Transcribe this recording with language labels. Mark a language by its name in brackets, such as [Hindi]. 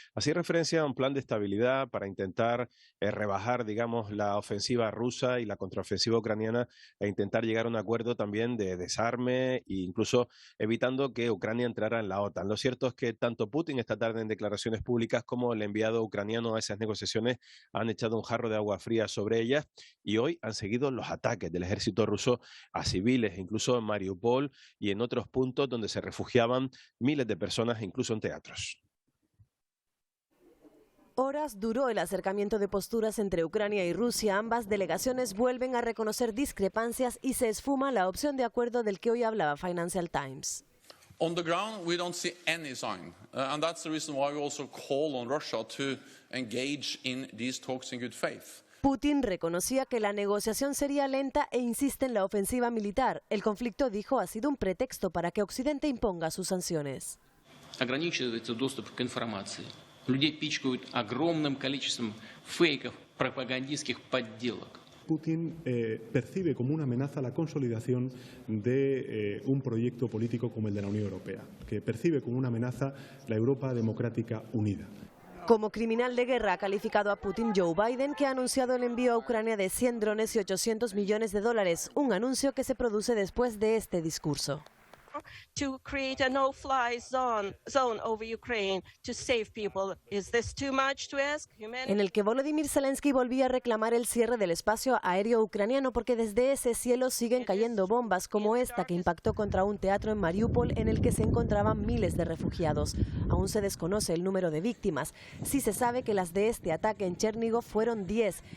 [Spanish] Hacía referencia a un plan de estabilidad para intentar rebajar, digamos, la ofensiva rusa y la contraofensiva ucraniana e intentar llegar a un acuerdo también de desarme e incluso evitando que Ucrania entrara en la OTAN. Lo cierto es que tanto Putin esta tarde en declaraciones públicas como el enviado ucraniano a esas negociaciones han echado un jarro de agua fría sobre ellas y hoy han seguido los ataques del ejército ruso a civiles, incluso en Mariupol y en otros puntos donde se refugiaban miles de personas, incluso en teatros. Horas duró el acercamiento de posturas entre Ucrania y Rusia. Ambas delegaciones vuelven a reconocer discrepancias y se esfuma la opción de acuerdo del que hoy hablaba Financial Times. [English] On the ground, we don't see any sign, and that's the reason why we also call on Russia to engage in these talks in good faith. [Spanish] Putin reconocía que la negociación sería lenta e insiste en la ofensiva militar. El conflicto, dijo, ha sido un pretexto para que Occidente imponga sus sanciones. [Russian] Ограничивается доступ к информации. Людей пичкают огромным количеством фейков, пропагандистских подделок. [Spanish] Putin percibe como una amenaza la consolidación de un proyecto político como el de la Unión Europea, que percibe como una amenaza la Europa democrática unida. Como criminal de guerra ha calificado a Putin Joe Biden, que ha anunciado el envío a Ucrania de 100 drones y $800 millones, un anuncio que se produce después de este discurso. [English] to create a no-fly zone over Ukraine to save people. Is this too much to ask? [Spanish] En el que Volodymyr Zelensky volvía a reclamar el cierre del espacio aéreo ucraniano porque desde ese cielo siguen cayendo bombas como esta que impactó contra un teatro en Mariupol en el que se encontraban miles de refugiados. Aún se desconoce el número de víctimas. Sí se sabe que las de este ataque en Chernígov fueron 10.